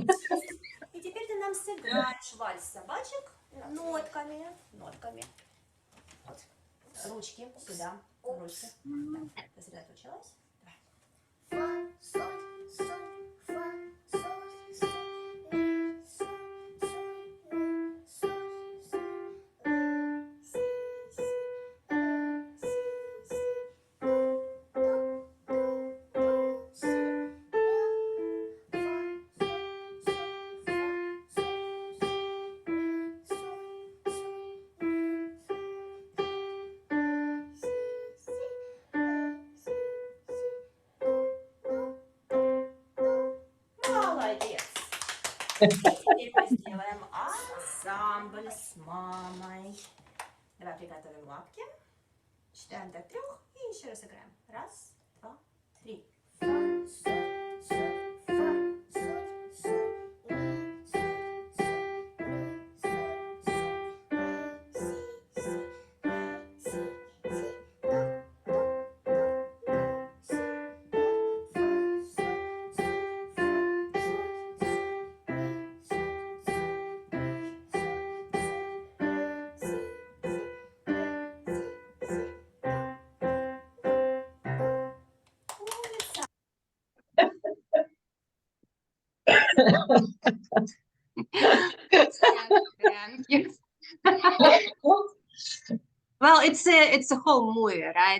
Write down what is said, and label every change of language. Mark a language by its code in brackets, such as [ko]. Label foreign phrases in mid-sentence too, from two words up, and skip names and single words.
[ru] И теперь ты нам сыграешь вальс собачек нотками. Нотками. Вот. Ручки сюда. Ручки. Так, сосредоточилась. Давай. Фа, соль, соль, фа, соль, соль, ми, соль, соль, ми, соль, соль, ла, си, си, ла, си, си, до, до, до, до, си, ля, фа, соль, соль, фа, соль, соль, ми, соль, соль, ми, соль, ла, си, си, ла, си, си. Молодец! И теперь мы сделаем ансамбль с мамой. Давай приготовим лапки. Считаем до 3 и еще раз играем. 1, 2, 3. Фа, соль, соль, фа, соль, соль, ми, соль, соль, ми, соль, соль, ла, си, си, ла, си, си, до, до, до, до, си, ля, фа, соль, соль, фа, соль, соль, ми, соль, соль, ми, соль, соль, ла, си, си, [en] Thank you. Well, it's a whole movie, right?